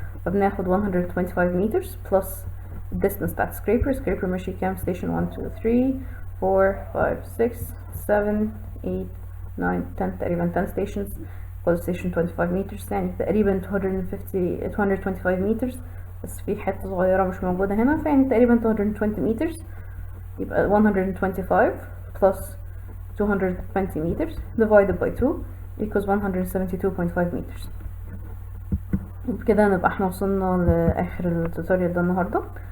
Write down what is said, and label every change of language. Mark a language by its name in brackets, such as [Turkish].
[Arabic] فبناخد 125 meters بلس الديستنس بتاعت سكريبر ماشي كام؟ ستيشن 1 2 3 4 5 6 7 8 9 10 تقريبا 10 stations، كل ستيشن 25 meters، يعني تقريبا 225 meters، بس في حتة صغيرة مش موجودة هنا، فيعني تقريبا 220 meters. يبقى [English] 125 plus 220 meters divided by 2 equals 172.5 meters. [Arabic] وبكده نبقى احنا وصلنا لاخر التوتوريال ده النهارده.